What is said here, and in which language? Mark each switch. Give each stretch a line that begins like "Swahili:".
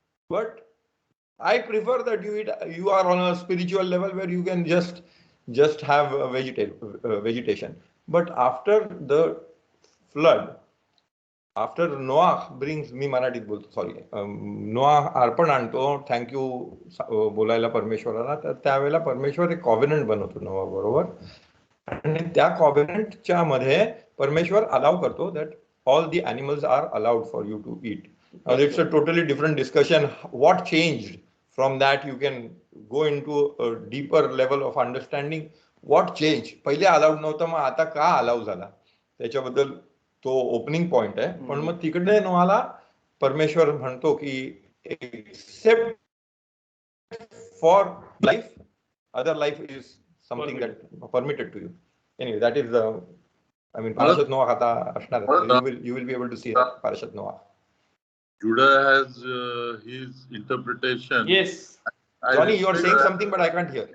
English: But I prefer that you are on a spiritual level where you can just have vegetation. But after the flood, after Noah brings,
Marathi: मी मराठीत बोलतो, sorry, नोआह अर्पण आणतो, thank you बोलायला परमेश्वराला, तर त्यावेळेला परमेश्वर एक कॉव्हेनंट बनवतो नोआ बरोबर, आणि त्या कॉव्हेनंटच्या मध्ये परमेश्वर अलाव करतो
English: That all the animals are allowed for you to eat. It's a totally different discussion. What changed from that? You can go into a deeper level of understanding. What changed?
Marathi: पहिले allowed नव्हतं, मग आता का allowed झाला, त्याच्याबद्दल तो opening point आहे. पण मग तिकडे नोआला परमेश्वर म्हणतो की
English: Except for life, other life is something that permitted to you. Anyway, that is I mean, Parashat Noah
Marathi: आता असणार.
English: You will be able to see Parashat Noah. Judah has his interpretation. Yes. Johnny, you are saying something, but I can't hear.